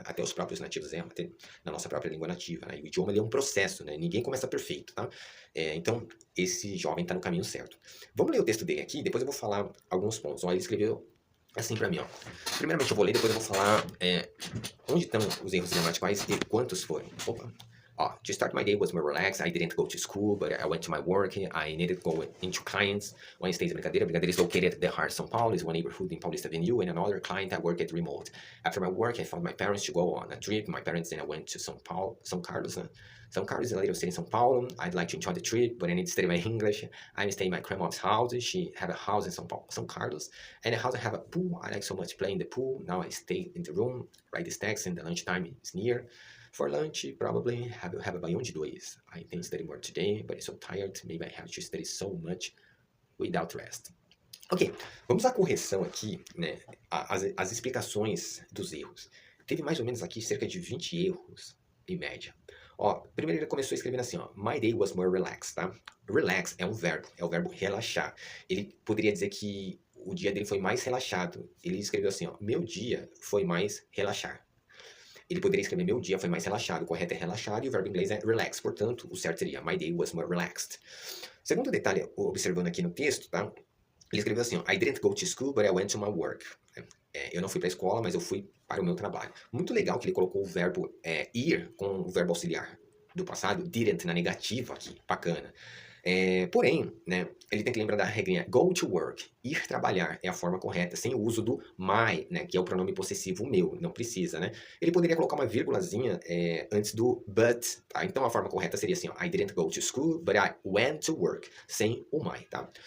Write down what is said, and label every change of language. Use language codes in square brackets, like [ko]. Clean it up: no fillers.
[pt] Até os próprios nativos erram, até na nossa própria língua nativa, né? E o idioma ele é um processo, né? Ninguém começa perfeito, tá? Então, esse jovem está no caminho certo. Vamos ler o texto dele aqui, depois eu vou falar alguns pontos. Ó, ele escreveu assim para mim, ó. Primeiramente eu vou ler, depois eu vou falar onde estão os erros gramaticais e quantos foram. Opa. [en] To start my day was more relaxed. I didn't go to school, but I went to my work. I needed to go into clients. Wednesday's brincadeira. Brincadeira is located at the heart of São Paulo. Is one neighborhood in Paulista Avenue, and another client I work at remote. After my work, I found my parents to go on a trip. My parents and I went to São Paulo, São Carlos. São Carlos is a little city in São Paulo. I'd like to enjoy the trip, but I need to study my English. I'm staying at my grandma's house. She have a house in São Paulo, São Carlos, and the house have a pool. I like so much playing the pool. Now I stay in the room, write this text, and the lunchtime is near. For lunch, probably have a baião de dois. I think study more today, but I'm so tired. Maybe I have to study so much without rest. [pt] Ok, vamos à correção aqui, né? As explicações dos erros. Teve mais ou menos aqui cerca de 20 erros em média. Primeiro ele começou escrevendo assim, [en] My day was more relaxed, [pt] tá? Relax é o verbo relaxar. Ele poderia dizer que o dia dele foi mais relaxado. Ele escreveu assim, meu dia foi mais relaxar. Ele poderia escrever meu dia foi mais relaxado. O correto é relaxado e o verbo em inglês é relax. Portanto, o certo seria [en] my day was more relaxed. [pt] Segundo detalhe, observando aqui no texto, tá? Ele escreveu assim, [en] I didn't go to school, but I went to my work. [pt] Eu não fui para a escola, mas eu fui para o meu trabalho. Muito legal que ele colocou o verbo ir com o verbo auxiliar do passado, didn't na negativa aqui, bacana. Porém, né, ele tem que lembrar da regrinha [en] go to work, [pt] ir trabalhar é a forma correta, sem o uso do my, né, que é o pronome possessivo meu, não precisa, né? Ele poderia colocar uma vírgulazinha antes do but, tá? Então a forma correta seria assim, [en] I didn't go to school, but I went to work, [pt] sem o my, tá?